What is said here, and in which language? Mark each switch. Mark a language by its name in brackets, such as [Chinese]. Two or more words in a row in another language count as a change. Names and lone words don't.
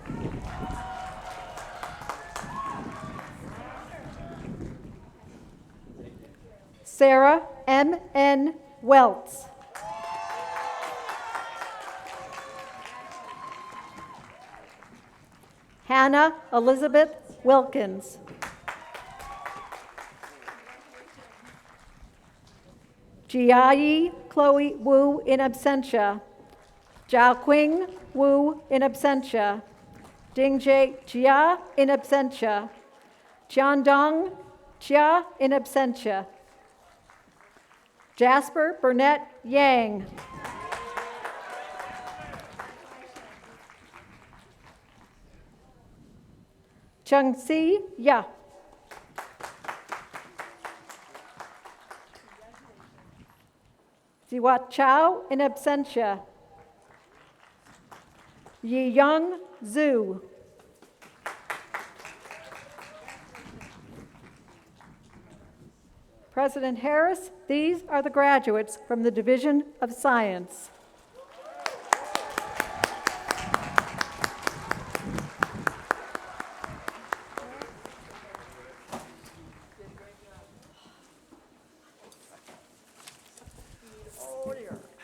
[English] Sarah M.N. Welts. Hannah Elizabeth Wilkins. Jiayi Chloe Wu [Latin] in absentia. [English] Jiaqing Wu [Latin] in absentia. [English] Dingjae Jia [Latin] in absentia. [English] Jiandong Jia [Latin] in absentia. [English] Jasper Burnett Yang. Chengxi Ya. Ziwat Chao [Latin] in absentia. [English] Yi Young Zhu. President Harris, these are the graduates from the Division of Science. Oh dear.